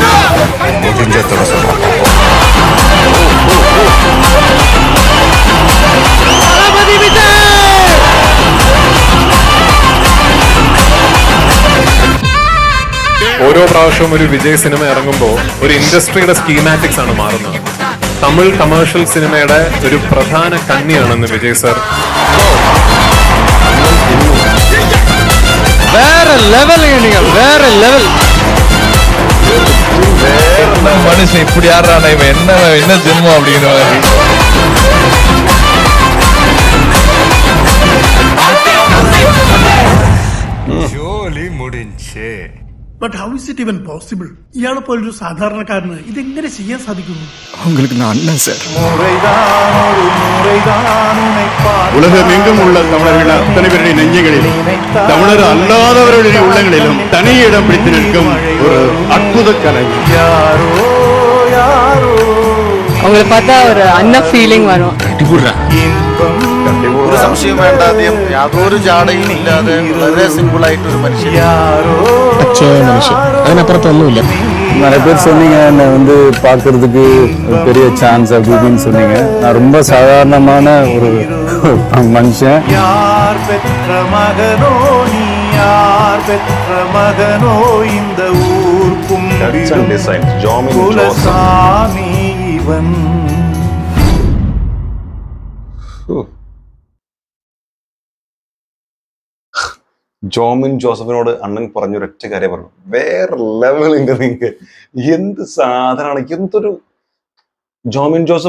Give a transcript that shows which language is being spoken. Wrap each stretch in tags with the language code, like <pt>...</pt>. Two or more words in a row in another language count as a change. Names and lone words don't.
<ml>ഓരോ പ്രാവശ്യവും ഒരു വിജയ് സിനിമ ഇറങ്ങുമ്പോൾ ഒരു ഇൻഡസ്ട്രിയുടെ സ്കീമാറ്റിക്സ് ആണ് മാറുന്നത്. തമിഴ് കമേഴ്ഷ്യൽ സിനിമയുടെ ഒരു പ്രധാന കണ്ണിയാണെന്ന് വിജയ് സർ. വേറെ ലെവൽ വേറെ ലെവൽ</ml> <ta>மனுஷன் இப்படி ஆடுறான், இவன் என்ன ஜென்மம் அப்படிங்கிற மாதிரி. ஜோலி முடிஞ்சே.</ta> <en>But how is it even possible?</en> <ml>ഇയാളെ പോലൊരു സാധാരണക്കാരന് ഇതെങ്ങനെ ചെയ്യാൻ സാധിക്കുന്നു?</ml> <ta>உங்களுக்கு நான் அண்ணன் சார். உலகமெங்கும் உள்ள தமிழர்கள் அத்தனை பேருடைய நெஞ்சங்களிலும் தமிழர் அல்லாதவர்களுடைய உள்ளங்களிலும் தனி இடம் பிடித்து நிற்கும் ஒரு அற்புத கலை. அவங்களை பார்த்தா ஒரு அண்ணன் ஃபீலிங் வரும்.</ta> <ml>ഒരു സംശയം വേണ്ട, അദ്ദേഹം യാതൊരു ജാടയും ഇല്ലാതെ വളരെ സിമ്പിൾ ആയിട്ടൊരു മനുഷ്യൻ. അതിനപ്പുറത്തൊന്നുമില്ല.</ml> <ta>நிறைய பேர் சொன்னீங்க என்னை வந்து பார்க்கறதுக்கு ஒரு பெரிய சான்ஸ் அப்படி இப்படின்னு சொன்னீங்க. நான் ரொம்ப சாதாரணமான ஒரு மனுஷன். யார் பெற்ற மகனோ நீ, யார் பெற்ற மகனோ இந்த ஊர் குலசாமி இவன்.</ta> <ml>ജോമിൻ ജോസഫിനോട് അണ്ണൻ പറഞ്ഞൊരൊറ്റ കാര്യം പറഞ്ഞു, വേറെ ലെവലുണ്ട് നിങ്ങൾക്ക്. എന്ത് സാധനമാണ്, എന്തൊരു ജോമിൻ ജോസഫ്.</ml>